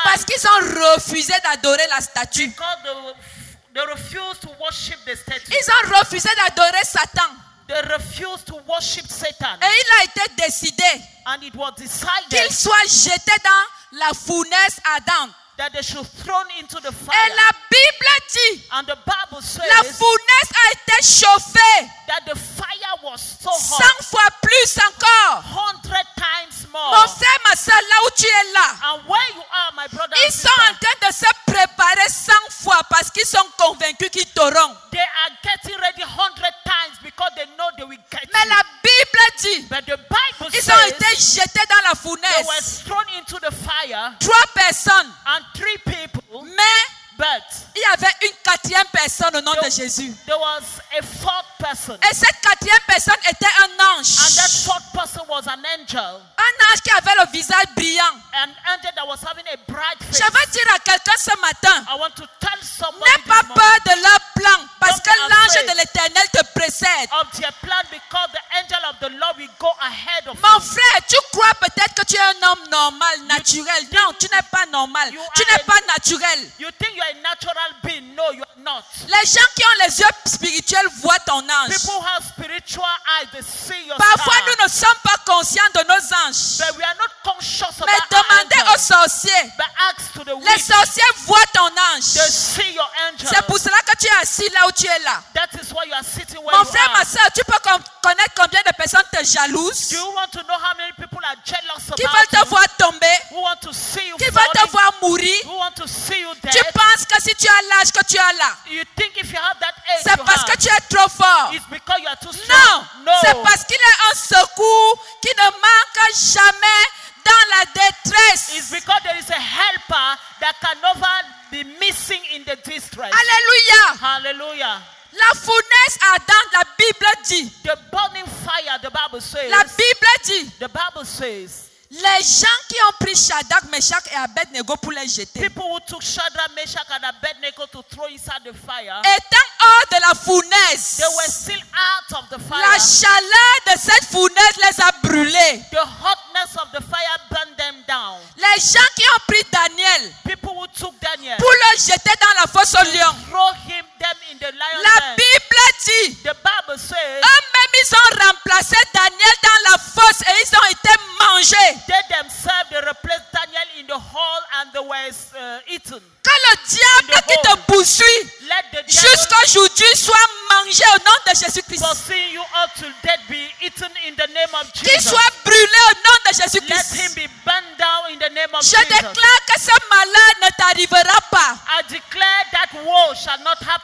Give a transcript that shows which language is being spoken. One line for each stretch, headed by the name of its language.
French: Parce qu'ils ont refusé d'adorer la statue.
English: Because they refused to worship the statue.
French: Ils ont refusé d'adorer Satan.
English: They refused to worship Satan.
French: Et il a été décidé
English: And it was decided
French: qu'il soit jeté dans la fournaise ardente.
English: that they should thrown into the
French: Et
English: fire.
French: la Bible dit,
English: And the Bible
French: la
English: says
French: fournaise a été chauffée
English: that the fire was so
French: 100
English: hot,
French: fois plus encore.
English: 100 times
French: Mon
English: more.
French: frère, ma soeur, là où tu es là,
English: And where you are, my brother and
French: ils sont en
English: sister,
French: train de se préparer 100 fois parce qu'ils sont convaincus qu'ils t'auront.
English: they are getting ready 100 times because they know they will get
French: Mais
English: you.
French: la Bible dit,
English: But the Bible
French: ils ont
English: says
French: été jetés dans la
English: they
French: fournaise.
English: were thrown into the fire
French: 3 personnes.
English: and 3 people,
French: Mais
English: but
French: il y avait une 4e personne au nom de Jésus.
English: there was a 4th person.
French: Et cette 4e personne était un
English: And that
French: ange.
English: 4th person was an angel.
French: Un ange qui avait le visage brillant.
English: An angel that was having a bright face.
French: Je veux dire à quelqu'un ce matin,
English: I want to tell somebody
French: n'aie pas
English: this
French: peur
English: morning
French: de leur plan parce
English: Don't
French: que
English: be
French: l'ange
English: afraid.
French: de l'Éternel te précède.
English: of their plan because the angel of the Lord will go ahead of
French: Mon
English: you.
French: frère, tu crois peut-être que tu es un homme normal, naturel. Non, tu n'es pas normal.
English: You
French: Tu
English: are
French: n'es
English: a-
French: pas naturel.
English: You think you are a natural being. No, you are not.
French: Les gens qui ont les yeux spirituels voient ton ange.
English: People who have spiritual eyes, they see your
French: Parfois,
English: star.
French: nous ne sommes pas conscients de nos anges.
English: But we are not conscious
French: Mais
English: about our
French: demandez aux
English: angels.
French: sorciers.
English: But ask to the
French: Les
English: witch.
French: sorciers voient ton
English: They
French: ange.
English: see your angel.
French: C'est pour cela que tu es assis là où tu es là.
English: That is why you are sitting where
French: Mon
English: you
French: frère, ma
English: are.
French: soeur, tu peux connaître combien de personnes te jalousent,
English: Do you want to know how many people are jealous
French: qui
English: about
French: veulent te
English: you?
French: voir tomber,
English: Who want to see you
French: qui veulent te
English: falling?
French: voir mourir.
English: Who want to see you dead?
French: Tu penses que si tu as l'âge que tu as là,
English: You think if you have that age
French: c'est
English: you
French: parce que
English: have,
French: tu es trop fort.
English: it's because you are too
French: Non,
English: strong. No.
French: c'est parce qu'il est un secours qui ne manque jamais dans la détresse.
English: It's because there is a helper that can never be missing in the distress.
French: Alléluia.
English: Hallelujah.
French: La fournaise ardente, la Bible dit.
English: The burning fire, the Bible says.
French: La Bible dit.
English: The Bible says.
French: Les gens qui ont pris Shadrach, Meshach et Abednego pour les jeter,
English: People who took Shadrach, Meshach, and Abednego to throw inside the fire,
French: étant hors de la fournaise,
English: they were still out of the fire.
French: la chaleur de cette fournaise les a brûlés.
English: The hotness of the fire burned them down.
French: Les gens qui ont pris Daniel
English: People who took Daniel,
French: pour le jeter dans la fosse au lion,
English: throw them in the lion's
French: la
English: den.
French: Bible dit,
English: The Bible says
French: eux-mêmes ils ont remplacé Daniel dans la fosse et ils ont été mangés.
English: they themselves they replaced Daniel in the hall and they were eaten.
French: Que le diable qui te poursuit
English: Let the devil
French: jusqu'aujourd'hui soit mangé au nom de Jésus-Christ.
English: pursuing you up till death be eaten in the name of
French: Qu'il
English: Jesus.
French: soit brûlé au nom de
English: Let him
French: Jésus-Christ.
English: be burned down in the name of
French: Je
English: Jesus.
French: déclare que ce malheur ne t'arrivera pas.
English: I declare that woe shall not happen